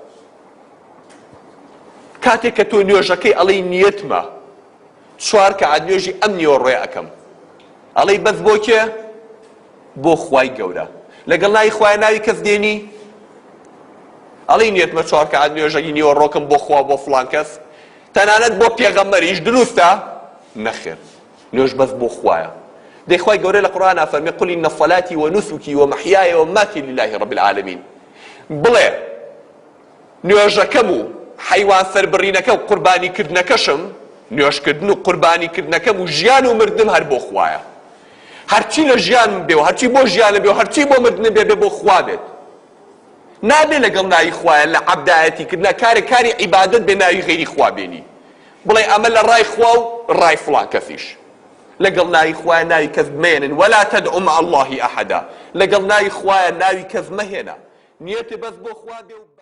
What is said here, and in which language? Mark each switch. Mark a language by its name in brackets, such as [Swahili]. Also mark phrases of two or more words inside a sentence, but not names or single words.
[Central Kurdish] کاتێک کە تۆ نوێژەکەی ئەڵێی نیەتمە چوار کەعات نوێژی ئەم نیوەڕۆیە ئەکەم ئەڵێی بەس بۆ کێ بۆ خوای گەورە لەگەڵ ناوی خوایە ناوی کەس دێنی ئەڵێی نیەتمە چوار کەعات نوێژەی نیوەڕۆکەم بۆ خوا بۆ فڵان کەس تەنانەت بۆ پێغەمبەریش دروستە نەخێر نوێژ بەس بۆ خوایە دەی خوای گەورە لە قورئانە فەرمێ [Arabic] قل إن صلاتي ونسكي ومحياي ومماتي لله رب العالمين [Central Kurdish] بڵێ نوێژەکەم و حەیوان سەربڕینەکە و قوربانیکردنەکەشم نوێژکردن و قوربانیکردنەکەم و ژیان و مردنم هەر بۆ خوایە هەرچی لە ژیانم بێ و هەرچی بۆ ژیانم بێ و هەرچی بۆ مردنم بێ بۆ خوا بێت نابێ لەگەڵ ناوی خوایە لە عەبدایەتی کردنە کاری عیبادەت بێ ناوی غەیری خوا بێنی بڵێ ئەمە لە ڕای خوا و ڕای فڵان کەسیش لەگەڵ ناوی خوایە ناوی کەس مێنن [Arabic] ولا تدعوا مع الله أحدا [Central Kurdish] لەگەڵ ناوی خوایە ناوی کەس مەهێنە نیەتێ بەس بۆ خوا بێ